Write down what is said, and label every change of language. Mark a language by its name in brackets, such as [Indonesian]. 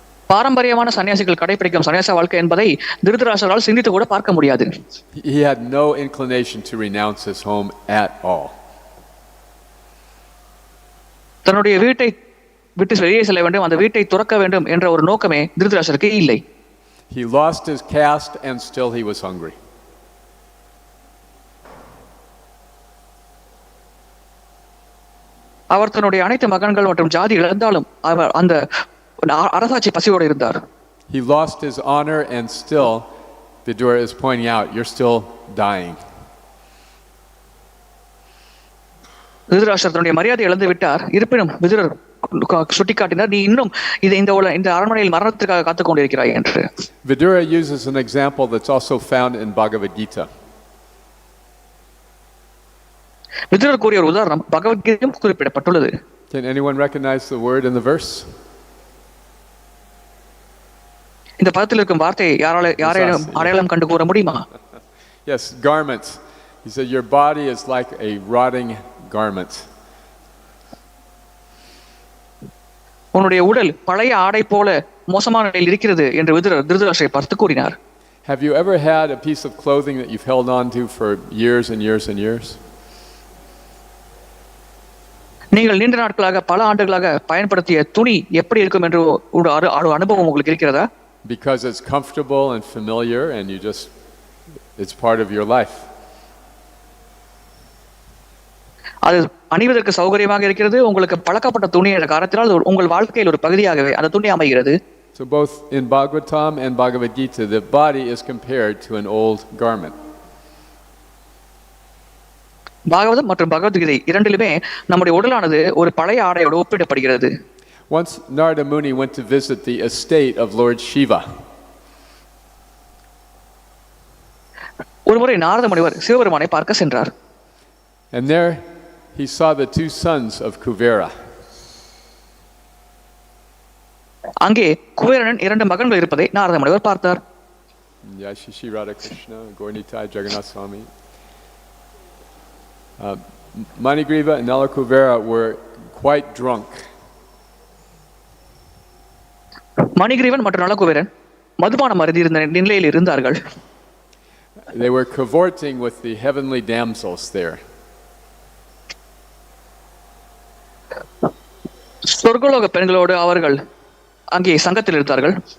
[Tamil] பாரம்பரியமான சன்னியாசிகள் கடைபிடிக்கும் சன்னியாச வாழ்க்கை என்பதை திருதராஷ்டிரரால் சிந்தித்து கூட பார்க்க முடியாது. [English] He had no inclination to renounce his home at all. [Tamil] தன்னுடைய வீட்டை விட்டு வெளியே செல்ல வேண்டும், அந்த வீட்டை துறக்க வேண்டும் என்ற ஒரு நோக்கமே திருதராஷ்டிரருக்கு இல்லை. [English] He lost his caste and still he was hungry. [Tamil] அவர் தன்னுடைய அனைத்து மகன்கள் மற்றும் ஜாதி இழந்தாலும் அவர் அந்த அரசாட்சி பசியோடு இருந்தார். [English] He lost his honor and still, Vidura is pointing out, you're still dying. [Tamil] Dhritarashtra தன்னுடைய மரியாதை இழந்து விட்டார், இருப்பினும் விதுரர் சுட்டிக்காட்டினார், நீ இன்னும் இந்த அரண்மனையில் மரணத்திற்காக காத்துக் கொண்டிருக்கிறாய் என்று. [English] Vidura uses an example that's also found in Bhagavad Gita. [Tamil] விதுரர் கூறிய ஒரு உதாரணம் பகவத்கீதையும் குறிப்பிடப்பட்டுள்ளது. [English] Can anyone recognize the word in the verse? [Tamil] இந்த பதத்தில் இருக்கும் வார்த்தையை யாரையும் அடையாளம் கண்டு கூற முடியுமா? [English] Yes, garments. He said your body is like a rotting garment. [Tamil] உன்னுடைய உடல் பழைய ஆடை போல மோசமான நிலையில் இருக்கிறது என்று விதுரர் திருதராஷ்டிரரை பார்த்து கூறினார். [English] Have you ever had a piece of clothing that you've held on to for years and years and years? [Tamil] நீங்கள் நீண்ட நாட்களாக பல ஆண்டுகளாக பயன்படுத்திய துணி எப்படி இருக்கும் என்று ஒரு அனுபவம் உங்களுக்கு இருக்கிறதா? [English] Because it's comfortable and familiar and it's part of your life. [Tamil] அது அணிவதற்கு சௌகரியமாக இருக்கிறது, உங்களுக்கு பழக்கப்பட்ட துணி என்ற காரணத்தினால் உங்கள் வாழ்க்கையில் ஒரு பகுதியாகவே அந்த துணி அமைகிறது. [English] So both in Bhagavatam and Bhagavad Gita, the body is compared to an old garment. [Tamil] Bhagavatam மற்றும் பகவத்கீதை இரண்டிலுமே நம்முடைய உடலானது ஒரு பழைய ஆடையோடு ஒப்பிடப்படுகிறது. [English] Once Narada Muni went to visit the estate of Lord Shiva. [Tamil] ஒருமுறை நாரத முனிவர் சிவபெருமானை பார்க்க சென்றார். [English] And there he saw the two sons of Kuvera. [Tamil] அங்கே குபேரனின் இரண்டு மகன்கள் இருப்பதை நாரத முனிவர் பார்த்தார். Yashishi Radha Krishna, Gaurnitai Jagannath Swami. [English] Manigriva and Nala Kuvera were quite drunk. [Tamil] Manigrivan மற்றும் நலகுபேரன் மதுபானம் அருந்தியிருந்த நிலையில் இருந்தார்கள். [English] They were cavorting with the heavenly damsels there. [Tamil] சொர்க்கலோக பெண்களோடு அவர்கள் அங்கே சங்கத்தில் இருந்தார்கள்.